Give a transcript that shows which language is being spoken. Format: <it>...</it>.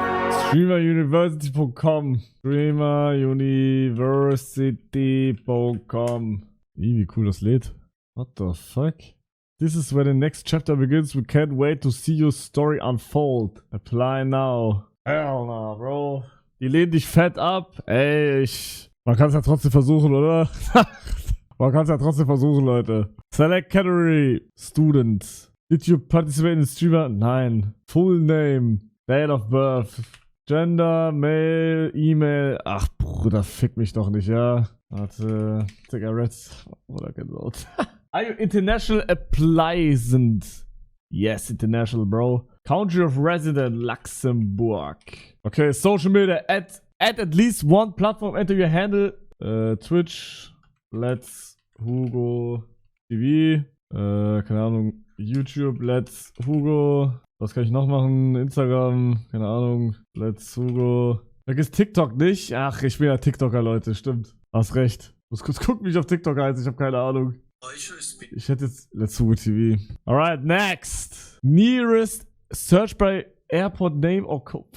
<de>Streameruniversity.com. Streameruniversity.com. Wie cool das lädt.</de> <en>What the fuck? This is where the next chapter begins. We can't wait to see your story unfold. Apply now. Hell no, bro.</en> <de>Die lehnen dich fett ab. Ey, man kann es ja trotzdem versuchen, oder? Man kann es ja trotzdem versuchen, Leute.</de> <en>Select Category. Student. Did you participate in the streamer?</en> <de>Nein.</de> <en>Full name. Date of birth. Gender, Mail, E-Mail.</en> <de>Ach, Bruder, fick mich doch nicht, ja. Warte, Cigarettes oder Gänsehaut.</de> <en>Are you international applicant? Yes, international, bro. Country of resident, Luxembourg. Okay, social media. Add at least one platform. Enter your handle. Twitch. Let's Hugo TV.</en> <de>Keine Ahnung. YouTube. Let's Hugo. Was kann ich noch machen? Instagram. Keine Ahnung. Let's Hugo. Vergiss TikTok nicht. Ach, ich bin ja TikToker, Leute. Stimmt. Hast recht. Muss kurz gucken, wie ich auf TikTok heiße. Ich habe keine Ahnung. Ich hätte jetzt Let's Hugo TV.</de> <en>Alright, next. Nearest search by airport name or code.</en>